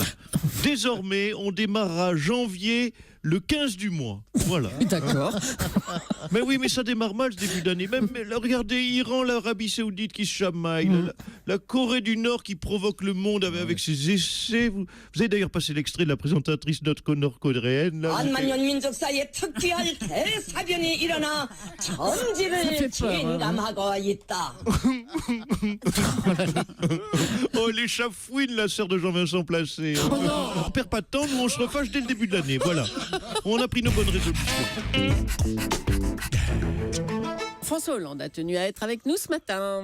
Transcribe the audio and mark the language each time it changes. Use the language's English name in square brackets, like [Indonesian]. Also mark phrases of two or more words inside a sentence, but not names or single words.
[French] Désormais, on démarrera janvier le 15 du mois. Voilà. D'accord. Mais oui, mais ça démarre mal ce début d'année. Mais là, regardez, Iran, l'Arabie Saoudite qui se chamaille, la Corée du Nord qui provoque le monde avec ses essais. Vous avez d'ailleurs passé l'extrait de la présentatrice nord-coréenne. là. [Korean] 만년 민족 사이에 특기할 대사변이 일어나 전지를 [French] fait peur, hein. [Korean] 침감하고 있다. [French] Oh, les chafouines, la sœur de Jean-Vincent Placé. On perd pas de temps, nous on se refâche dès le début de l'année. Voilà. On a pris nos bonnes résolutions. François Hollande a tenu à être avec nous ce matin.